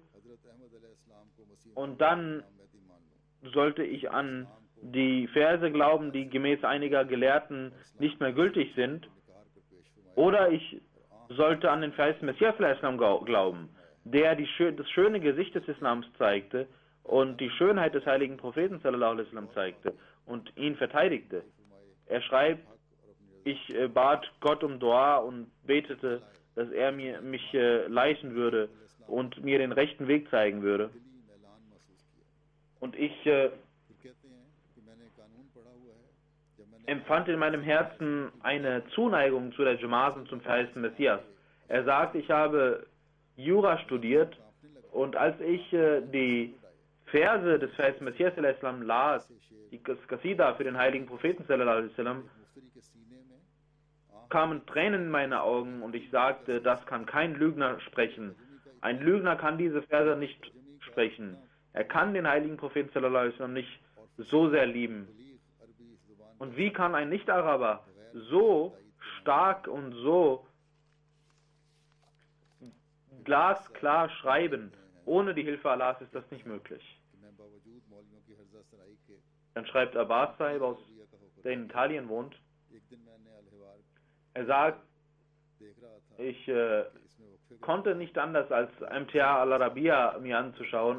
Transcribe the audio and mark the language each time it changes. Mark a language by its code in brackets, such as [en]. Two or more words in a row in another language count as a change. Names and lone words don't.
[de] Und dann sollte ich an die Verse glauben, die gemäß einiger Gelehrten nicht mehr gültig sind. Oder ich sollte an den verheißten Messias al-Islam glauben, der das schöne Gesicht des Islams zeigte und die Schönheit des heiligen Propheten [ar] صلى الله عليه وسلم [de] zeigte und ihn verteidigte. Er schreibt, ich bat Gott um Dua und betete, dass er mich leiten würde und mir den rechten Weg zeigen würde. Und ich empfand in meinem Herzen eine Zuneigung zu der Jamaat und zum verheißten Messias. Er sagt, ich habe Jura studiert und als ich die Verse des Verheißenen Messias sallallahu las, die Qasida für den heiligen Propheten [ar] صلى الله عليه وسلم, [de] kamen Tränen in meine Augen und ich sagte, das kann kein Lügner sprechen. Ein Lügner kann diese Verse nicht sprechen. Er kann den heiligen Propheten [ar] صلى الله عليه وسلم [de] nicht so sehr lieben. Und wie kann ein Nicht-Araber so stark und so glasklar schreiben? Ohne die Hilfe Allahs ist das nicht möglich. Dann schreibt Abbas Sahib, der in Italien wohnt, er sagt, ich konnte nicht anders als MTA al-Arabiya mir anzuschauen.